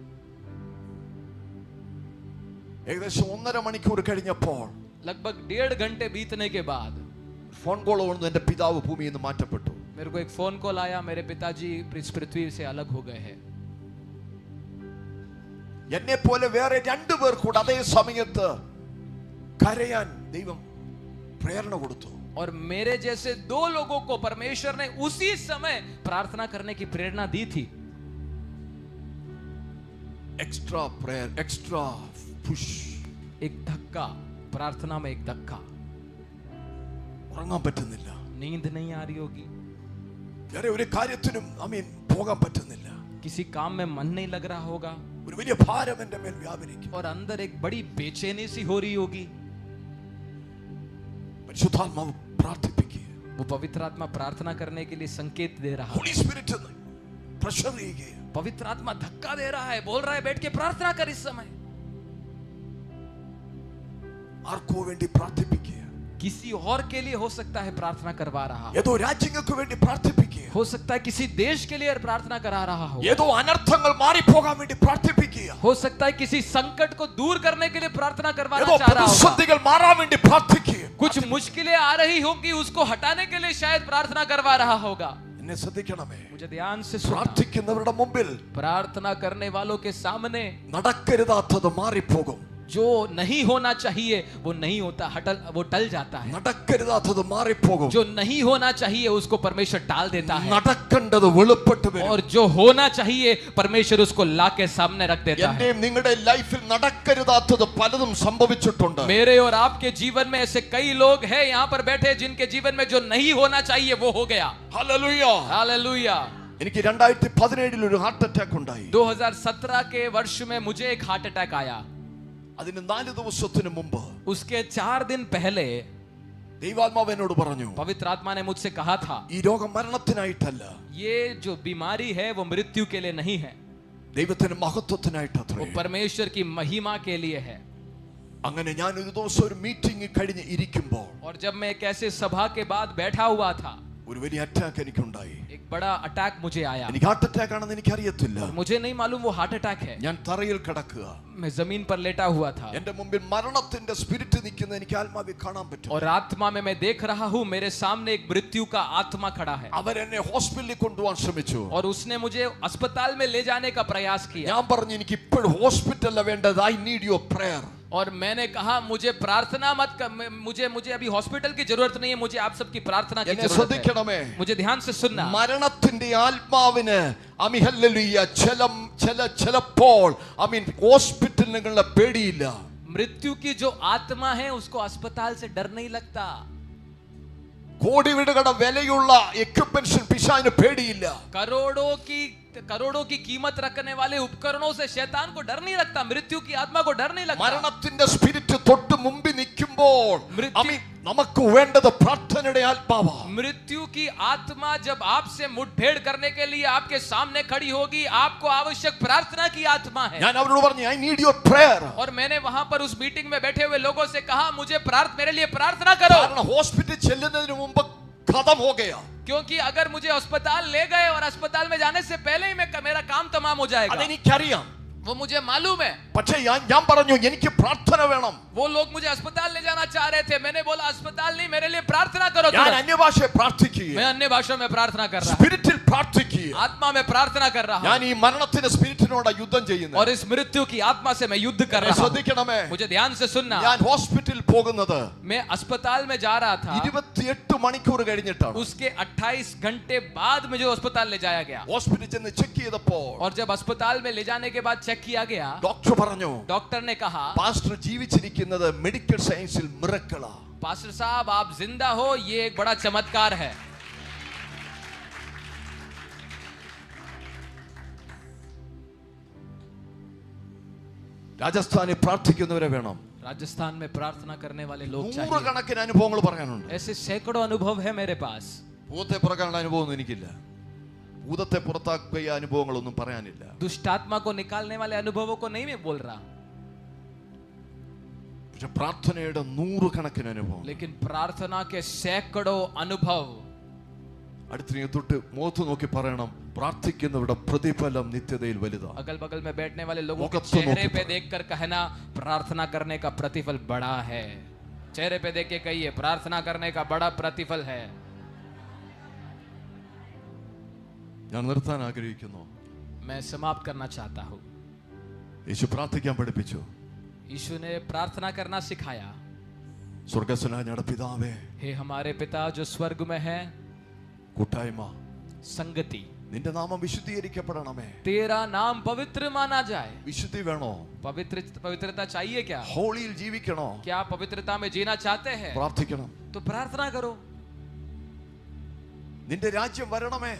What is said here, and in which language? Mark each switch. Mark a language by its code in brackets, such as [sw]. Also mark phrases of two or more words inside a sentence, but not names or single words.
[ml] ഏകദേശം 1.5 മണിക്കൂർ കഴിഞ്ഞപ്പോൾ [hi] लगभग 1.5 घंटे बीतने के बाद [ml] ഫോൺ കോൾ വന്നു. എന്റെ പിതാവ് ഭൂമിയിൽ നിന്ന് മാറ്റപ്പെട്ടു. [hi] मेरे को एक फोन कॉल आया, मेरे पिताजी इस पृथ्वी से अलग हो गए हैं। [ml] എന്നെ പോലെ വേറെ 2 പേർ കൂടെ അതേ സമയത്ത് കരയാൻ ദൈവം പ്രേരണ കൊടുത്തു. [hi] और मेरे जैसे 2 लोगों को परमेश्वर ने उसी समय प्रार्थना करने की प्रेरणा दी थी। [en] extra prayer, extra push. [hi] एक धक्का, प्रार्थना में एक धक्का। [ml] ഉറങ്ങാൻ പറ്റുന്നില്ല. [hi] नींद नहीं आ रही होगी, [ml] വേറെ ഒരു കാര്യത്തിനും പോകാൻ പറ്റുന്നില്ല. [hi] किसी काम में मन नहीं लग रहा होगा [ml] ഒരു വലിയ ഭാരം എന്റെ മേൽ വ്യാപരിക്കും. [hi] और अंदर एक बड़ी बेचैनी सी हो रही होगी। [ml] പരിശുദ്ധാത്മാവ് പ്രാർത്ഥിപ്പിക്കുക. [hi] वो पवित्र आत्मा प्रार्थना करने के लिए संकेत दे रहा है। [en] Holy Spirit [ml] പ്രഷർ ചെയ്യുക. [hi] पवित्र आत्मा धक्का दे रहा है, बोल रहा है बैठ के प्रार्थना कर इस समय। [ml] ആർക്കോ വേണ്ടി പ്രാർത്ഥിപ്പിക്കുക. [hi] किसी और के लिए हो सकता है प्रार्थना करवा रहा हो, [ml] ഏതോ രാജ്യങ്ങൾക്ക് വേണ്ടി പ്രാർത്ഥിപ്പിക്കുക. [hi] हो सकता है किसी देश के लिए प्रार्थना करा रहा हो, [ml] ഏതോ അനർത്ഥങ്ങൾ മാറിപ്പോകാൻ വേണ്ടി പ്രാർത്ഥിപ്പിക്കുക. [hi] हो सकता है किसी संकट को दूर करने के लिए प्रार्थना करवाना [ml] ഏതോ [hi] चाह रहा होगा। [ml] പ്രതിസന്ധികൾ മാറാൻ വേണ്ടി പ്രാർത്ഥിക്കുക. [hi] कुछ मुश्किलें आ रही होंगी, उसको हटाने के लिए शायद प्रार्थना करवा रहा होगा। [ml] എന്നെ ശ്രദ്ധിക്കണമേ. [hi] मुझे ध्यान से सुनना। [ml] പ്രാർത്ഥിക്കുന്നവരുടെ മുമ്പിൽ [hi] प्रार्थना करने वालों के सामने [ml] നടക്കരുതാത്തത് മാറിപ്പോകും. [hi] जो नहीं होना चाहिए वो नहीं होता, वो टल जाता है। [ml] നടക്കരുതാത്തത് മാറിപ്പോകും. [hi] जो नहीं होना चाहिए उसको परमेश्वर टाल देता है, [ml] നടക്കേണ്ടത് വെളിപ്പെട്ട് വരും. [hi] और जो होना चाहिए परमेश्वर उसको ला के सामने रख देता है। [ml] എന്റെയും നിങ്ങളുടെ ലൈഫിൽ നടക്കരുതാത്തത് പലതും സംഭവിച്ചിട്ടുണ്ട്. [hi] मेरे और आपके जीवन में ऐसे कई लोग हैं यहाँ पर बैठे जिनके जीवन में जो नहीं होना चाहिए वो हो गया। [ml] ഹല്ലേലൂയ. [hi] हालेलुया। [ml] എനിക്ക് 2017 ഒരു [en] heart attack [ml] ഉണ്ടായി. [hi] 2017 के वर्ष में मुझे एक [en] heart attack [hi] आया। [ml] അതിന് 4 ദിവസത്തിന് മുമ്പ് [hi] उसके 4 दिन पहले [ml] ദൈവാത്മാവ് എന്നോട് പറഞ്ഞു, [hi] पवित्र आत्मा ने मुझसे कहा था, [ml] ഈ രോഗം മരണത്തിനായിട്ടല്ല, [hi] ये जो बीमारी है वो मृत्यु के लिए नहीं है, [ml] ദൈവത്തിന്റെ മഹത്വത്തിനായിട്ടത്രേ. [hi] वो परमेश्वर की महिमा के लिए है। [ml] അങ്ങനെ ഞാൻ ഒരു ദിവസം ഒരു മീറ്റിംഗ് കഴിഞ്ഞ് ഇരിക്കുമ്പോൾ [hi] और जब मैं एक ऐसे सभा के बाद बैठा हुआ था, [ml] ഒരു വലിയ അറ്റാക്ക് എനിക്കുണ്ടായി. [hi] एक बड़ा अटैक मुझे आया। [ml] എനിക്ക് [en] heart attack [ml] ആണെന്ന് എനിക്കറിയത്തില്ല. [hi] मुझे नहीं मालूम वो [en] heart attack [hi] है। [ml] ഞാൻ തറയിൽ കിടക്കുക. [hi] मैं जमीन पर लेटा हुआ था [ml] എന്റെ മുമ്പിൽ മരണത്തിന്റെ സ്പിരിറ്റ് നിൽക്കുന്ന എനിക്ക് ആത്മാവിൽ കാണാൻ പറ്റും. [hi] और आत्मा में मैं देख रहा हूँ मेरे सामने एक मृत्यु का आत्मा खड़ा है, [ml] അവരെന്നെ ഹോസ്പിറ്റലിൽ കൊണ്ടുപോകാൻ ശ്രമിച്ചു. [hi] और उसने मुझे अस्पताल में ले जाने का प्रयास किया। [ml] ഞാൻ പറഞ്ഞു എനിക്ക് ഇപ്പോഴും ഹോസ്പിറ്റലല്ല വേണ്ടത്. [en] I need your prayer. [hi] और मैंने कहा मुझे प्रार्थना मत कर, मुझे अभी हॉस्पिटल की जरूरत नहीं है, मुझे आप सबकी प्रार्थना की [ml] എന്നെ [hi] जरूरत है। [ml] ശ്രദ്ധിക്കണമേ. [hi] मुझे ध्यान से सुनना। [ml] മരണത്തിന്റെ ആത്മാവിന് ഹല്ലേലൂയ ചിലപ്പോൾ ഹോസ്പിറ്റലുകളുടെ പേടിയില്ല. [hi] मृत्यु की जो आत्मा है उसको अस्पताल से डर नहीं लगता। [ml] കോടി വീടുകളുടെ വിലയുള്ള എക്യുപ്മെന്റ്സ് പിശാചിന് പേടിയില്ല. [hi] करोड़ों की कीमत रखने वाले उपकरणों से शैतान को डर नहीं लगता, मृत्यु की आत्मा को डर नहीं लगता। [ml] മരണത്തിന്റെ സ്പിരിറ്റ് തൊട്ട് മുമ്പിൽ നിൽക്കുമ്പോൾ നമുക്ക് വേണ്ടത് പ്രാർത്ഥനയുടെ ആത്മാവാണ്. [hi] मृत्यु की आत्मा जब आपसे मुठभेड़ करने के लिए आपके सामने खड़ी होगी, आपको आवश्यक प्रार्थना की आत्मा है। [ml] ഞാൻ അവരോട് പറഞ്ഞു [en] I need your prayer. [hi] और मैंने वहां पर उस मीटिंग में बैठे हुए लोगों से कहा मुझे मेरे लिए प्रार्थना करो, [ml] കാരണം ഹോസ്പിറ്റലിൽ ചെല്ലുന്നതിന് മുമ്പ് [hi] खत्म हो गया. क्योंकि अगर मुझे अस्पताल ले गए और अस्पताल में जाने से पहले ही मेरा काम तमाम हो जाएगा। [ml] അതെനിക്കറിയാം. [hi] वो मुझे मालूम है। [ml] പക്ഷേ ഞാൻ പറഞ്ഞു എനിക്ക് പ്രാർത്ഥന വേണം. [hi] वो लोग मुझे अस्पताल ले जाना चाह रहे थे, मैंने बोला अस्पताल नहीं, मेरे लिए प्रार्थना करो। [ml] ഞാൻ അന്യഭാഷയെ പ്രാർത്ഥിക്കുക. [hi] मैं अन्य भाषा में प्रार्थना कर रहा हूं। [ml] സ്പിരിറ്റിൽ പ്രാർത്ഥിക്കുക. [hi] आत्मा में प्रार्थना कर रहा [ml] ഞാൻ [hi] हूँ [ml] ഈ മരണത്തിന്റെ സ്പിരിറ്റിനോട് യുദ്ധം ചെയ്യുന്നത്. [hi] और इस मृत्यु की आत्मा से मैं युद्ध कर रहा हूँ. [ml] ശ്രദ്ധിക്കണമേ, [hi] मुझे ध्यान से सुनना. [ml] ഞാൻ ഹോസ്പിറ്റലിൽ പോകുന്നത് [hi] मैं अस्पताल में जा रहा था. [ml] 28 മണിക്കൂർ കഴിഞ്ഞിട്ടാണ്. [hi] उसके 28 घंटे बाद मुझे अस्पताल ले जाया गया. [ml] ഹോസ്പിറ്റലിൽ ചെന്ന് ചെക്ക് ചെയ്തപ്പോൾ [hi] और जब अस्पताल में ले जाने के बाद चेक किया गया, [ml] ഡോക്ടർ പറഞ്ഞു, [hi] डॉक्टर ने कहा, [ml] പാസ്റ്റർ ജീവിച്ചിരിക്കുന്നത് [en] medical science-il [ml] മിറക്കിളാ. [hi] पास्टर साहब आप जिंदा हो, ये एक बड़ा चमत्कार है. [ml] രാജസ്ഥാനിൽ പ്രാർത്ഥിക്കുന്നവരെ വേണം. [hi] राजस्थान में प्रार्थना करने वाले लोग चाहिए. [ml] നൂറുകണക്കിന് അനുഭവങ്ങൾ പറയാനുണ്ട്. [hi] ऐसे सैकड़ों अनुभव है मेरे पास. [ml] ഭൂതത്തെ പുറക്കാനുള്ള അനുഭവമൊന്നും എനിക്കില്ല. ഭൂതത്തെ പുറത്താക്കിയ അനുഭവങ്ങളൊന്നും പറയാനില്ല. [hi] दुष्ट आत्मा को निकालने वाले अनुभवों को नहीं मैं बोल रहा, [ml] പക്ഷെ പ്രാർത്ഥനയുടെ നൂറുകണക്കിന് അനുഭവം. [hi] लेकिन प्रार्थना के सैकड़ों अनुभव. [ml] അടുത്തിനെ തൊട്ട് മുഖത്ത് നോക്കി പറയണം, പ്രാർത്ഥിക്കുന്നവരുടെ പ്രതിഫലം നിത്യതയിൽ വലുതാണ്. [hi] अगल बगल में बैठने वाले लोगों के मुकत तो चेहरे मुकत। पे देखकर कहना, प्रार्थना करने का प्रतिफल बड़ा है. चेहरे पे देख के कहिए, प्रार्थना करने का बड़ा प्रतिफल है. [ml] ഞാൻ നിർത്താൻ ആഗ്രഹിക്കുന്നു. [hi] मैं समाप्त करना चाहता हूँ. [ml] യേശു പ്രാർത്ഥിക്കാൻ പഠിപ്പിച്ചു. [hi] यीशु ने प्रार्थना करना सिखाया. [ml] സ്വർഗ്ഗസ്ഥനായ ഞങ്ങളുടെ പിതാവേ, [hi] हे हमारे पिता जो स्वर्ग में है, [ml] കൂട്ടായ്മ, [hi] संगति, [ml] നിന്റെ നാമം വിശുദ്ധീകരിക്കപ്പെടണമേ. [hi] तेरा नाम पवित्र माना जाए. [ml] വിശുദ്ധി വേണോ? [hi] पवित्रता चाहिए क्या? [ml] ഹോളിയിൽ ജീവിക്കണോ? [hi] क्या पवित्रता में जीना चाहते हैं? [ml] പ്രാർത്ഥിക്കണം. [hi] तो प्रार्थना करो. [ml] നിന്റെ രാജ്യം വരണമേ.